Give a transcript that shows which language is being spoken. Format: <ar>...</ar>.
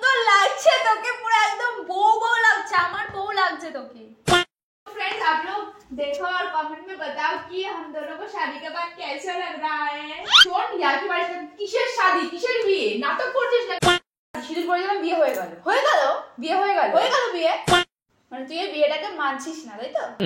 <bn>লাগছে তোকে, পুরো একদম বউ বউ লাগছে, আমার বউ লাগছে তোকে।</bn> <hi>फ्रेंड्स आप लोग देखो और कमेंट में बताओ कि हम दोनों को शादी के बाद कैसा लग रहा है।</hi> <bn>শোন ইয়ার কি বাড়ি কিসের শাদি কিসের বিয়ে নাটক করছিস না? সিঁদুর পরে যখন বিয়ে হয়ে গেল বিয়ে হয়ে গেল বিয়ে মানে তুই এই বিয়েটাকে মানছিস না তাই তো?</bn>